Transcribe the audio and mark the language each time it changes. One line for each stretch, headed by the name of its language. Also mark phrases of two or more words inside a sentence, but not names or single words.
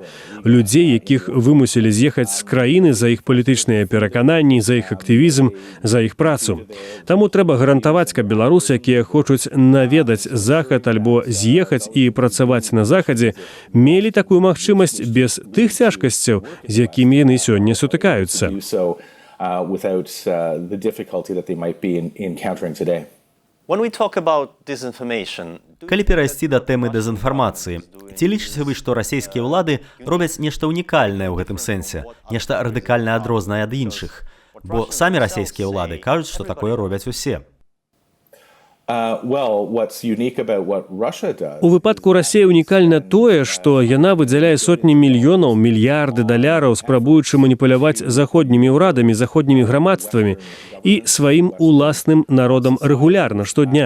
Belarusian: Людзей, якіх вымусілі з'ехаць з краіны за іх палітычныя перакананні, за іх актывізм, за іх працу. Таму трэба гарантаваць, каб беларусы, якія хочуць наведаць Захад альбо з'ехаць і працаваць на Захадзе, мелі такую магчымасць без тых цяжкасцяў, з якімі яны сёння сутыкаюцца.
English: Without the difficulty that they might be encountering today. When we talk about disinformation,
Belarusian: Калі перайсці да тэмы дэзінфармацыі, ці лічыце вы, што расійскія ўлады робяць нешта унікальнае ў гэтым сэнсе, нешта радыкальна адрознае ад іншых? Бо самі расійскія ўлады кажуць, што такое робяць усе. У выпадку Расіі унікальна тое, што яна выдзяляе сотні мільёнаў, мільярды даляраў, спрабуючы маніпуляваць заходнімі ўрадамі, заходнімі грамадствамі і сваім уласным народам рэгулярна, штодня.